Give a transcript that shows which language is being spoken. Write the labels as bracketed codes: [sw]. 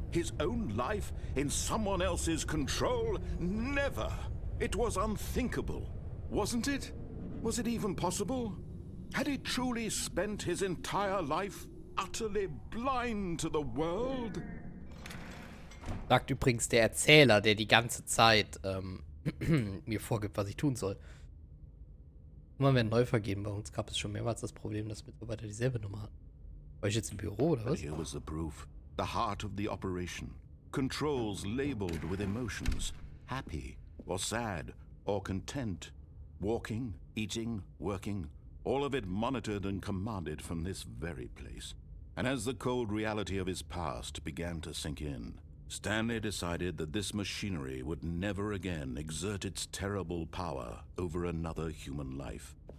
[en] His own life in someone else's control? Never. It was unthinkable. Wasn't it? Was it even possible? Had he truly spent his entire life utterly blind to the world? [de] Sagt übrigens der Erzähler, der die ganze Zeit mir vorgibt, was ich tun soll. Nummern werden neu vergeben. Bei uns gab es schon mehrmals das Problem, dass Mitarbeiter dieselbe Nummer hatten. War ich jetzt im Büro, oder was? [en] Here was the proof. The heart of the operation. Controls labeled with emotions. Happy or sad or content. Walking, eating, working. All of it monitored and commanded from this very place. And as the cold reality of his past began to sink in, Stanley decided that this machinery would never again exert its terrible power over another human life.